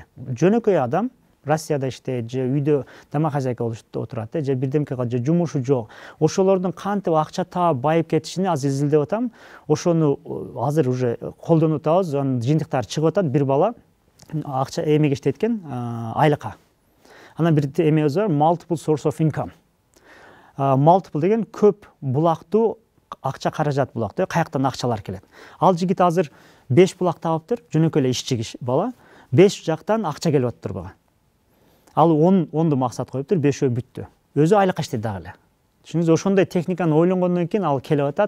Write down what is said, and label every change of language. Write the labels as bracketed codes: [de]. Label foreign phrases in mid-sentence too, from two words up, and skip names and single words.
[ky] Жөнөкөй адам Россияда иштейт, же үйдө тамак-хозяйка болуп отурат, же бирдемке кылат, же жумушу жок. Ошолордун кантип акча таап байып кетишини азыр изилдеп атам. Ошону азыр уже колдонуп атабыз, анын жыйынтыктары чыгып атат. Бир бала акча эмеге иштейт экен, айлыкка. Анан бир эмебиз бар, [en] multiple source of income. [ky] Multiple деген көп булактуу акча каражат булактуу, каяктан акчалар келет. Ал жигит азыр 5 булак табыптыр, жөнөкөй эле ишчи киши бала. 5 жактан акча келип атыптыр буга. Ал 10ду максат коюптур, 5өө бүттү. Өзү айлыкка иштейт дагы эле. Түшүнүңүз, ошондой техниканы ойлонгондон кийин ал келип атат.